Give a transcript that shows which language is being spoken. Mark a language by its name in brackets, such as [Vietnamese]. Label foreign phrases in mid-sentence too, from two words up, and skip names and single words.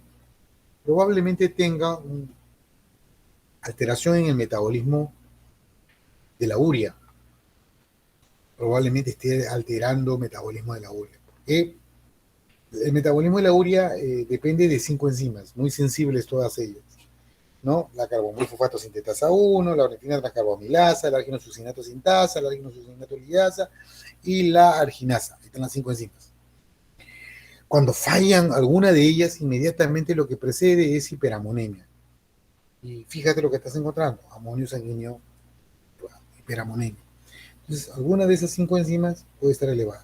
[Spanish] Probablemente tenga una alteración en el metabolismo de la urea. Probablemente esté alterando el metabolismo de la urea. Porque el metabolismo de la urea depende de 5 enzimas, muy sensibles todas ellas, ¿no? La carbonmilfosfato sintetasa 1, la ornitina transcarbamilasa, la arginosuccinato sintasa, la arginosuccinato liasa y la arginasa. Ahí están las 5 enzimas. Cuando fallan alguna de ellas, inmediatamente lo que precede es hiperamonemia. Y fíjate lo que estás encontrando: amonio sanguíneo, hiperamonemia. Entonces, alguna de esas 5 enzimas puede estar elevada.